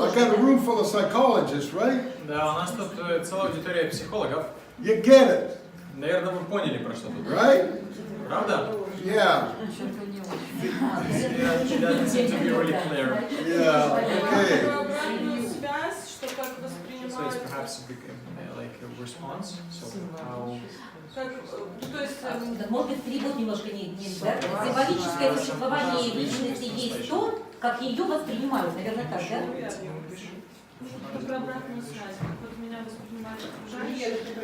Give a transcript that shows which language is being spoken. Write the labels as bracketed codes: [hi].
[en] I got a room full of psychologists, right? [ru] Да, у нас тут целая аудитория психологов. [en] You get it, [ru] Наверное, вы поняли, про что тут. [en] right? [ru] Правда? [en] Yeah. She doesn't seem to be really clear. Yeah. Okay. [ru] Обратную связь, что как [en] So it's [ru] воспринимают, [en] perhaps like a response. So how... [ru] как, то есть, Может быть, перевод немножко не да? Символическое существование личности есть то, как ее воспринимают, наверное, так, да? как обратную связь, как вот меня воспринимают окружающие.